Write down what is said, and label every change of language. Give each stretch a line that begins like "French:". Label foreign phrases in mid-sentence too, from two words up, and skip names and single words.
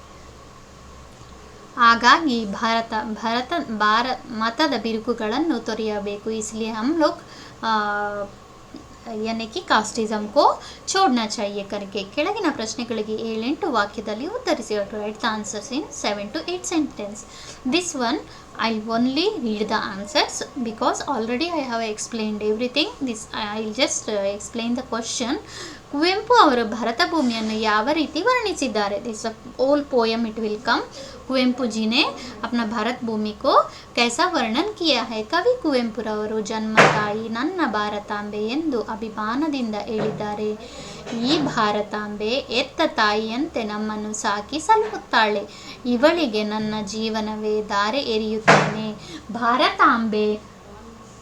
Kannada: ಹಾಗಾಗಿ ಮತದ ಬಿರುಕುಗಳನ್ನು ತೊರೆಯಬೇಕು.
Hindi: इसलिए हम लोग यानी कि कास्टिज़म को छोड़ना चाहिए करके.
Kannada: ಕೆಳಗಿನ ಪ್ರಶ್ನೆಗಳಿಗೆ 7-8 ವಾಕ್ಯದಲ್ಲಿ ಉತ್ತರಿಸಿ.
English: to write the answers in 7-8 sentences. this one I'll only read the answers because already I have explained everything. I'll just explain the question.
Kannada: ಕುವೆಂಪು ಅವರು ಭರತ ಭೂಮಿಯನ್ನು ಯಾವ ರೀತಿ ವರ್ಣಿಸಿದ್ದಾರೆ?
English: दिस whole poem it will come.
Hindi: ಕುವೆಂಪು जी ने अपना भारत भूमि को कैसा वर्णन किया है?
Kannada: ಕವಿ ಕುವೆಂಪುರವರು ಜನ್ಮ ತಾಯಿ ನನ್ನ ಭಾರತಾಂಬೆ ಎಂದು ಅಭಿಮಾನದಿಂದ ಹೇಳಿದ್ದಾರೆ. ಈ ಭಾರತಾಂಬೆ ಎತ್ತ ತಾಯಿಯಂತೆ ನಮ್ಮನ್ನು ಸಾಕಿ ಸಲಹುತ್ತಾಳೆ. ಇವಳಿಗೆ ನನ್ನ ಜೀವನವೇ ಧಾರೆ ಎರೆಯುತ್ತೇನೆ.